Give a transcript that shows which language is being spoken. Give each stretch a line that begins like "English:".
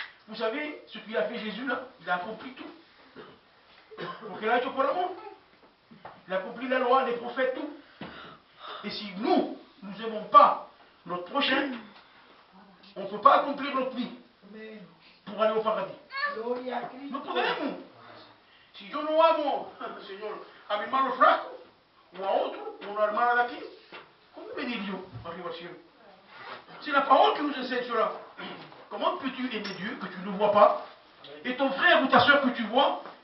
French: Vous savez, ce qu'il a fait Jésus là, il a accompli tout. Donc il a
Spanish: hecho por amor.
French: Il a accompli la loi, les prophètes, tout. Et si nous n'aimons pas notre prochain, on ne peut pas accomplir notre vie pour aller au paradis.
Spanish: No podemos. Si yo no amo, Señor, a mi hermano flaco, o a otro, o a una hermana de aquí, ¿cómo venir yo arriba al cielo?
French: C'est la parole qui nous enseigne cela. Comment peux-tu aimer Dieu que tu ne vois pas, et ton frère ou ta soeur que tu vois?